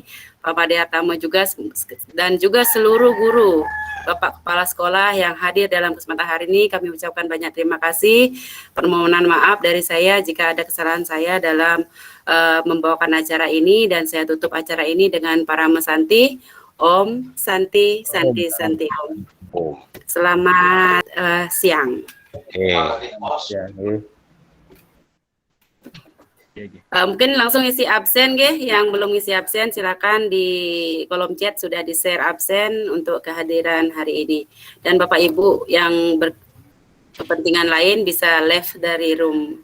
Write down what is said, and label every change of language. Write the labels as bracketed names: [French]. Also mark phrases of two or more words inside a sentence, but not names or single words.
[Indonesian] Pak Made Hartama juga dan juga seluruh guru, Bapak Kepala Sekolah yang hadir dalam kesempatan hari ini, kami ucapkan banyak terima kasih. Permohonan maaf dari saya jika ada kesalahan saya dalam membawakan acara ini, dan saya tutup acara ini dengan para mesanti. [Sanskrit] Om Santi Santi Santi Om. [Indonesian] Selamat siang. Mungkin langsung isi absen nggih, yang belum isi absen silakan di kolom chat sudah di-share absen untuk kehadiran hari ini. Dan Bapak Ibu yang berkepentingan lain bisa left dari room.